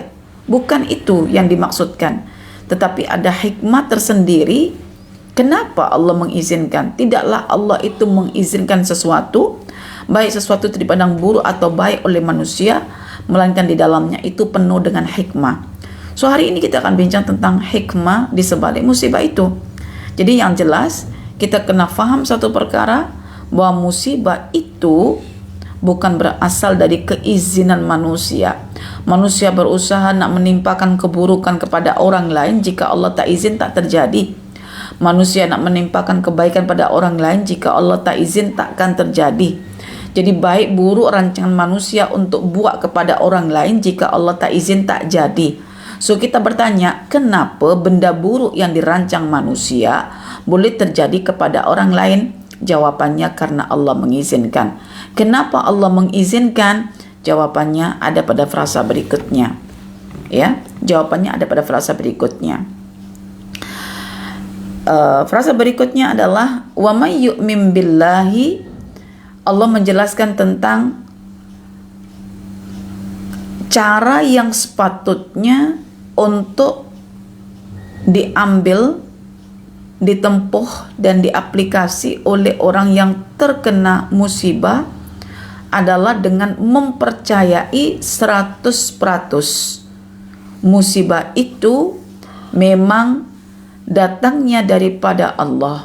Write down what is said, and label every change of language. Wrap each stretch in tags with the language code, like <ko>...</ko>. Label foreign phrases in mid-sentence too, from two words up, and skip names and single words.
<ms>Bukan itu yang dimaksudkan. Tetapi ada hikmah tersendiri. Kenapa Allah mengizinkan? Tidaklah Allah itu mengizinkan sesuatu, baik sesuatu itu dipandang buruk atau baik oleh manusia, melainkan di dalamnya itu penuh dengan hikmah. So hari ini kita akan bincang tentang hikmah di sebalik musibah itu. Jadi yang jelas kita kena faham satu perkara, bahwa musibah itu bukan berasal dari keizinan manusia. Manusia berusaha nak menimpakan keburukan kepada orang lain, jika Allah tak izin tak terjadi. Manusia nak menimpakan kebaikan pada orang lain, jika Allah tak izin takkan terjadi. Jadi baik buruk rancangan manusia untuk buat kepada orang lain, jika Allah tak izin tak jadi. So kita bertanya, kenapa benda buruk yang dirancang manusia boleh terjadi kepada orang lain? Jawabannya karena Allah mengizinkan. Kenapa Allah mengizinkan? Jawabannya ada pada frasa berikutnya. Ya, jawabannya ada pada frasa berikutnya. Frasa berikutnya adalah</ms> <ar>ومن يؤمن بالله.</ar> <ms>Allah menjelaskan tentang cara yang sepatutnya untuk diambil, ditempuh dan diaplikasi oleh orang yang terkena musibah adalah dengan mempercayai 100% musibah itu memang datangnya daripada Allah.</ms>